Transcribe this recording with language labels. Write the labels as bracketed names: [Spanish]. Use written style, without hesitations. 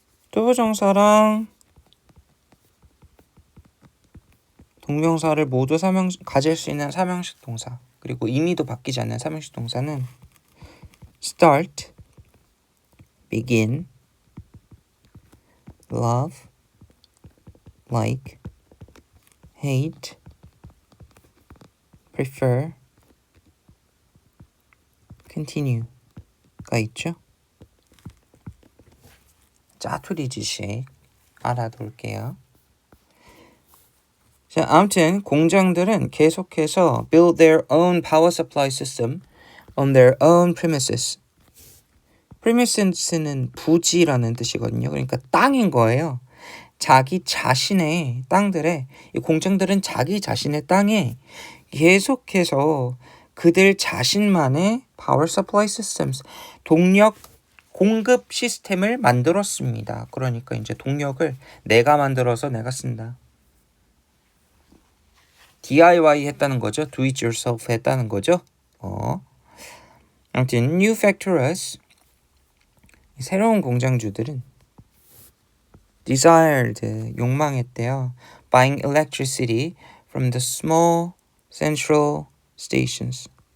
[Korean] 투부정사랑 동명사를 모두 가질 수 있는 삼형식 동사 그리고 의미도 바뀌지 않는 삼형식 동사는 [English] start, begin, love, like, hate, prefer, continue [Korean] 가 있죠. 짜투리 지식 알아둘게요. 자, 아무튼 공장들은 계속해서 [English] build their own power supply system on their own premises. [Korean] premises는 부지라는 뜻이거든요. 그러니까 땅인 거예요. 자기 자신의 땅들에 이 공장들은 자기 자신의 땅에 계속해서 그들 자신만의 power supply systems, 동력 공급 시스템을 만들었습니다. 그러니까 이제 동력을 내가 만들어서 내가 쓴다. DIY 했다는 거죠. [English] Do it yourself [Korean] 했다는 거죠. 아무튼 new factories, 새로운 공장주들은 desired, 욕망했대요. [English] Buying electricity from the small central stations.